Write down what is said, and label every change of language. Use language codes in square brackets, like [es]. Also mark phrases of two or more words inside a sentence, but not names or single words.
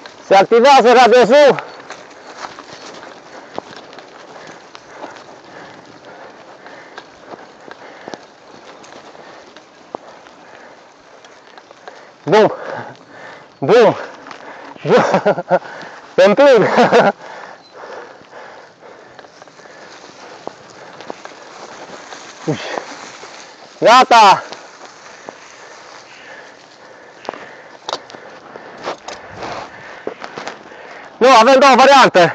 [ro] Se activează radiozul. Bum! Bum! Te împling! Gata! Nu, avem două variante.